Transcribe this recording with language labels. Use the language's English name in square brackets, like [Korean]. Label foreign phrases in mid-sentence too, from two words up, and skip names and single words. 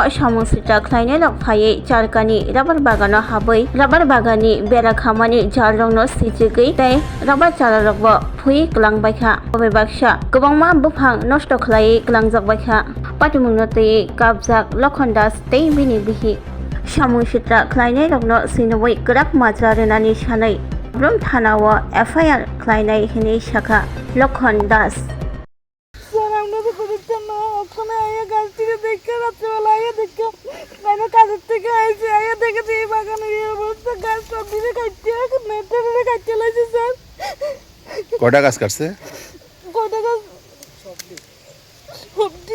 [Kok Borok] samung sitra khlainai rok phaiye charkani rabar bagano habai rabar bagani bera khamani jalrongno sijigei tai rabar chararokbo phui klangbaikha obebaksa gobangma buphang nosto khlai klangjakbaikha patimungno tei kabjak Lokhan Das tei bini bihi samung sitra khlainai rokno sinowai krak majra renani sanai Brum Thanawa FIR khlainai hini shakha Lokhan Das [Bangla] স্যার আমরা তো করতাম না ওখানে আয়া গাছ থেকে দেখে রাত্রেবেলা আয়া দেখে মানে কাজের থেকে আইছে আয়া দেখে এই বাগানের এই অবস্থা গাছ সব দিকে কাটতে নেটে কাটতে লাগছে স্যার কয়টা গাছ কাটছে কয়টা গাছ সবজি